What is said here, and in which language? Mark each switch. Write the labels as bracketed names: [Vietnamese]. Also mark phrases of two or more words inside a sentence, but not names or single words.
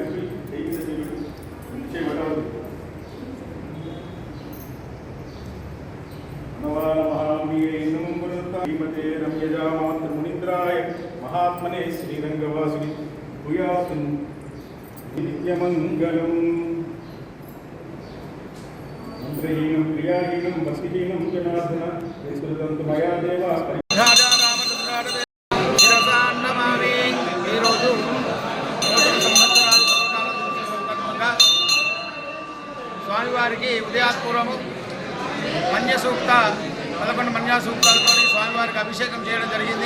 [Sanskrit] मनवाल महामुनिमते रम्यजामात्र मुनिन्द्राय महात्मने श्रीरंगवासिनि भूयात् नित्यमंगलम्। मंत्रहीनं क्रियाहीनं भक्तिहीनं जनार्दन विस्मृतं मया देवा [Telugu] స్వామివారికి ఉదయాత్పూర్వము మన్యసూక్త 11 మన్యసూక్తాలతో స్వామివారికి అభిషేకం చేయడం జరిగింది।